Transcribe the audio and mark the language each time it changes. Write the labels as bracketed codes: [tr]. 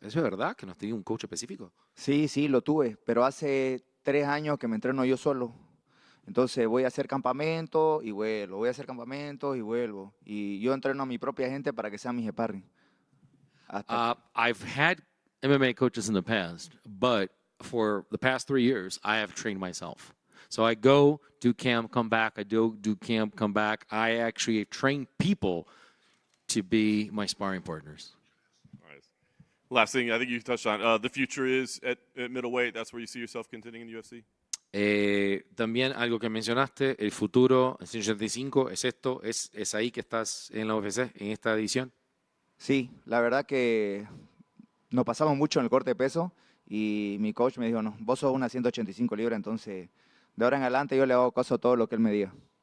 [es] ¿Eso es verdad que no has tenido un coach específico? Sí, sí, lo tuve, pero hace 3 años que me entreno yo solo. Entonces voy a hacer campamento y vuelvo, voy a hacer campamentos y vuelvo. Y yo entreno a mi propia gente para que sean mis sparring. [en] I've had MMA coaches in the past, but for the past 3 years, I have trained myself. So I go, do camp, come back. I do camp, come back. I actually train people to be my sparring partners. Nice. Last thing I think you touched on, the future is at middleweight. That's where you see yourself contending in the UFC? [es] También algo que mencionaste, el futuro en 185, ¿es esto? ¿Es ahí que estás en la UFC, en esta edición? Sí, la verdad que nos pasamos mucho en el corte de peso y mi coach me dijo, no, vos sos una 185 libras, entonces de ahora en adelante yo le hago caso a todo lo que él me diga.